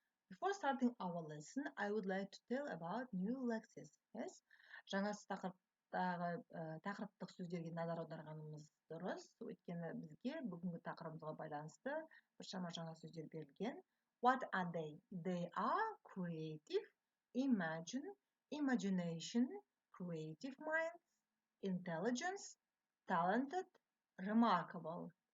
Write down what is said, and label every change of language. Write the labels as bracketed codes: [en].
[en] Before starting our lesson, I would like to tell about new lexis. Yes? [kk] Жаңа тақырып тақырыптық сөздерге назар аударғанымыз дұрыс, өйткені бізге бүгінгі тақырыбымызға байланысты біршама жаңа сөздер берілген. [en] What are they? They are creative, imagination, creative mind, intelligence, talented, remarkable.